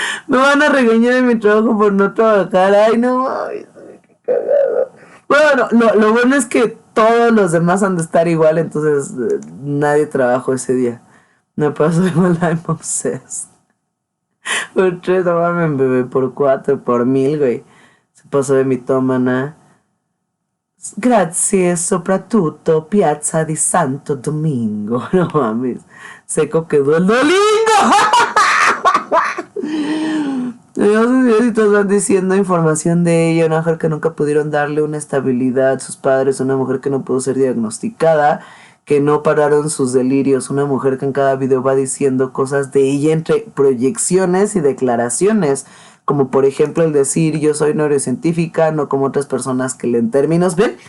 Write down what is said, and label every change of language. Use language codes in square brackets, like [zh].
[es] Me van a regañar en mi trabajo por no trabajar. Ay, no, ay, qué cagado. Bueno, lo bueno es que todos los demás han de estar igual, entonces nadie trabajó ese día. Me pasó igual, [en] I'm obsessed. [es] Por 3, no mames, bebé, por 4, por 1000, güey. Se pasó de mitómana. [it] Grazie, soprattutto Piazza di Santo Domingo. [es] No mames, seco quedó el domingo. Los videos van diciendo información de ella, una mujer que nunca pudieron darle una estabilidad, sus padres, una mujer que no pudo ser diagnosticada, que no pararon sus delirios, una mujer que en cada video va diciendo cosas de ella entre proyecciones y declaraciones, como por ejemplo el decir yo soy neurocientífica, no como otras personas que leen términos. ¿Ven?